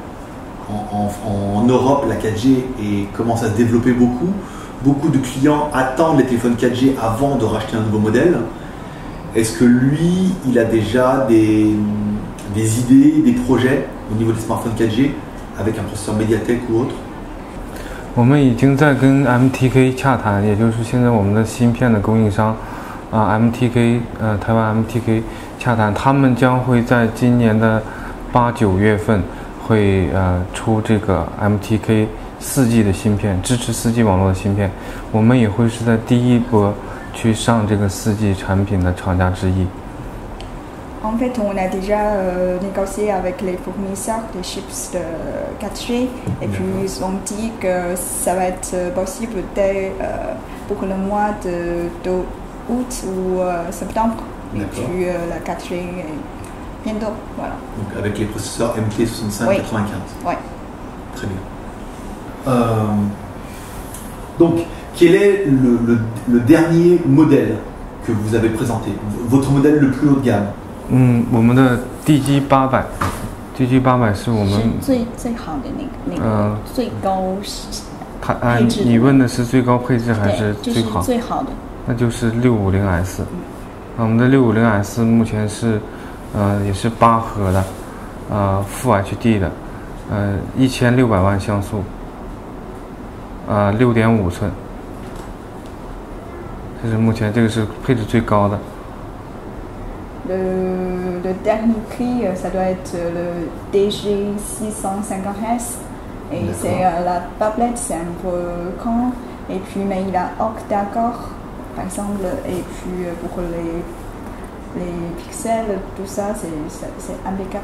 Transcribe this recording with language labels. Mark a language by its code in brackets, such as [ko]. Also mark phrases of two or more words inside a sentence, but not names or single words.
[fr] En Europe, la 4G commence à se développer beaucoup. Beaucoup de clients attendent les téléphones 4G avant de racheter un nouveau modèle. Est-ce que lui, il a déjà des idées, des projets au niveau des smartphones 4G avec un processeur Mediatek ou autre? [zh] 我们已经在跟 MTK 洽谈，也就是现在我们的芯片的供应商MTK 台湾 MTK 洽谈，他们将会在今年的8、9月份会出这个 MTK 4G 的芯片，支持4G 网络的芯片，我们也会是在第一波去上这个4G 产品的厂家之一。 [fr] En fait, on a déjà négocié avec les fournisseurs des chips de 4G, et puis ils ont dit que ça va être possible dès pour le mois d'août ou septembre. Et puis la 4G bientôt, voilà. Donc avec les processeurs MT6595. Oui. Très bien. Donc, quel est le dernier modèle que vous avez présenté? Votre modèle le plus haut de gamme? [zh] 我们的 DG800 是我们最好的那个最高配置。你问的是最高配置还是最好？就是最好的。那就是650S。我们的650S 目前是也是8核的 [en] Full HD [zh] 的1600万像素6.5寸，这是目前这个是配置最高的。 [fr] Le dernier prix, ça doit être le DG650S, et c'est la tablette, c'est un peu grand, et puis mais il a octa-core par exemple, et puis pour les pixels, tout ça, c'est impeccable.